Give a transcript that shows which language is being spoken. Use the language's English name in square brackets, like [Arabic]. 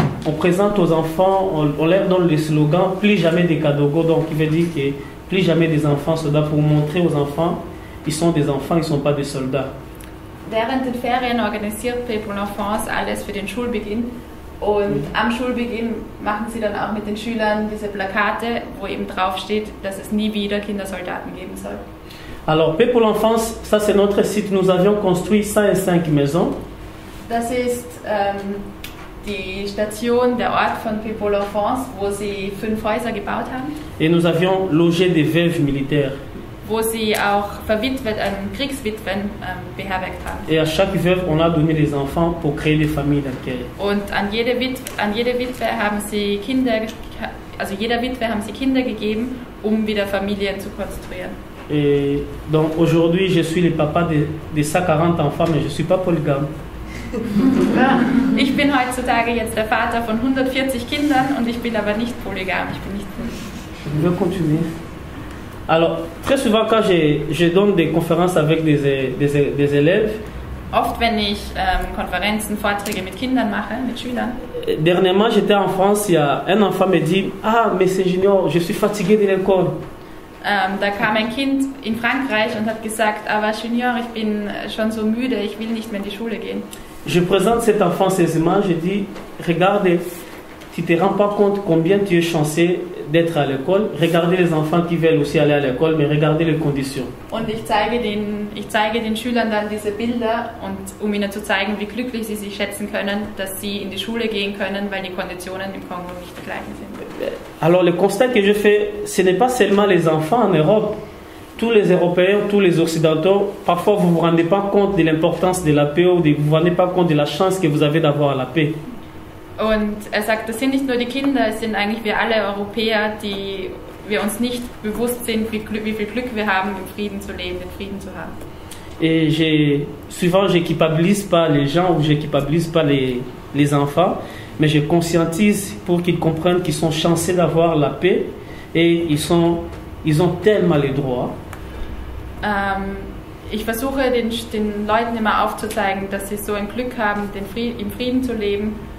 [French] on présente aux enfants, on leur donne le slogan plus jamais des Kadogo, donc qui veut dire que plus jamais des enfants soldats, pour montrer aux enfants, ils sont des enfants, ils ne sont pas des soldats. [German] Während den Ferien organisiert Paix pour l'Enfance alles für den Schulbeginn und am Schulbeginn machen sie dann auch mit den Schülern diese Plakate, wo eben drauf steht, dass es nie wieder Kindersoldaten geben soll. [French] Alors, Paix pour l'Enfance, ça c'est notre site, nous avions construit 105 maisons. [German] Das ist die Station, der Ort von Paix pour l'Enfance, wo sie 5 Häuser gebaut haben. [French] Et nous avions logé des veuves militaires. [German] Wo sie auch Kriegswitwen beherbergt haben. [French] Et à chaque veuve, on a donné des enfants pour créer des familles d'accueil. [German] Und an jede Witwe haben sie Kinder, also jeder Witwe haben sie Kinder gegeben, um wieder Familien zu konstruieren. [French] Et donc aujourd'hui, je suis le papa de 140 enfants, mais je ne suis pas polygame. [German] Ich bin heutzutage jetzt der Vater von 140 Kindern und ich bin aber nicht polygam. [French] Je veux continuer. Alors, très souvent, quand je donne des conférences avec des élèves, [German] oft, wenn ich Konferenzen, Vorträge mit Kindern mache, mit Schülern. [French] Dernièrement, j'étais en France, il y a un enfant me dit: Ah, mais c'est Junior, je suis fatigué de l'école. [German] Da kam ein Kind in Frankreich und hat gesagt: Aber Junior, ich bin schon so müde, ich will nicht mehr in die Schule gehen. [French] Je présente cet enfant ces images, je dis: Regarde, tu ne te rends pas compte combien tu es chanceux d'être à l'école. Regardez les enfants qui veulent aussi aller à l'école, mais regardez les conditions. [German] Und ich zeige den Schülern dann diese Bilder, um ihnen zu zeigen, wie glücklich sie sich schätzen können, dass sie in die Schule gehen können, weil die Konditionen im Kongo nicht die gleichen sind. [French] Alors le constat que je fais, ce n'est pas seulement les enfants en Europe. Tous les Européens, tous les Occidentaux, parfois vous ne vous rendez pas compte de l'importance de la paix ou vous ne vous rendez pas compte de la chance que vous avez d'avoir la paix. [German] Und er sagt, das sind nicht nur die Kinder, es sind eigentlich wir alle Europäer, die wir uns nicht bewusst sind, wie viel Glück wir haben, im Frieden zu leben, den Frieden zu haben. [French] Et souvent, je n'équipabilise pas les gens ou je n'équipabilise pas les enfants, mais je conscientise pour qu'ils comprennent qu'ils sont chanceux d'avoir la paix et ils ont tellement les droits. [German] Ich versuche den Leuten immer aufzuzeigen, dass sie so ein Glück haben, im Frieden zu leben.